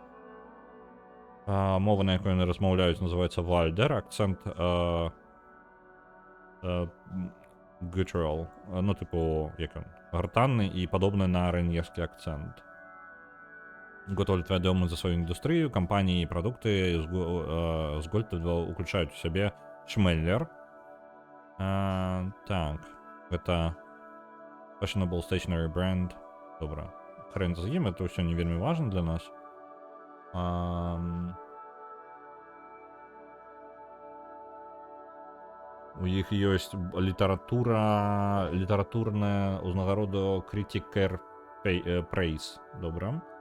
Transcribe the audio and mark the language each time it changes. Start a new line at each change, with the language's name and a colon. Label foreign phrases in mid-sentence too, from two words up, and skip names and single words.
Belarusian: Мова, на якой яны размаўляюць, называецца вальдер, акцент guttural, ну, типу, як ён, гартанны і падобны на араньескі акцент. Готвальд вядомы за сваю індустрыю, кампаніі і прадукты з Готвальда уключаюць у сябе Шмеллер. Так, гэта
English: fashionable stationery brand.
Belarusian: Добра. Хрен з ім, это ўсё не вельмі важна для нас. У іх ёсць літаратурная ўзнагарода Critiker Praise. Добра.